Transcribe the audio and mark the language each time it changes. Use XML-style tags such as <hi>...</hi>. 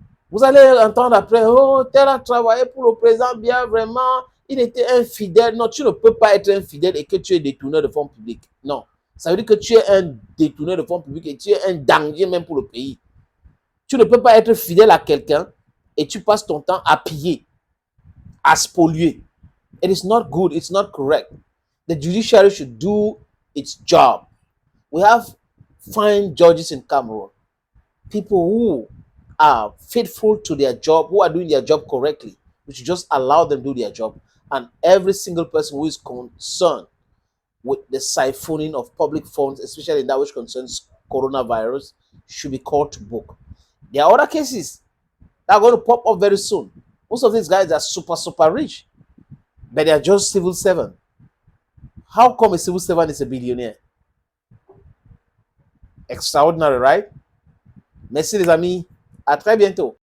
<fr>Vous allez entendre après, oh, tel a travaillé pour le président bien, vraiment, il était infidèle. Non, tu ne peux pas être infidèle et que tu es détourneur de fonds publics. Non. Ça veut dire que tu es un détourneur de fonds publics et tu es un danger même pour le pays. Tu ne peux pas être fidèle à quelqu'un et tu passes ton temps à piller, à spolier.</fr> <en>It is not good. It's not correct. The judiciary should do its job. We have fine judges in Cameroon. People who are faithful to their job, who are doing their job correctly. We should just allow them to do their job. And every single person who is concerned with the siphoning of public funds, especially in that which concerns coronavirus, should be called to book. There are other cases that are going to pop up very soon. Most of these guys are super rich, but they are just civil servants. How come a civil servant is a billionaire? Extraordinary, right?</en> <fr>Merci les amis. À très bientôt.</fr>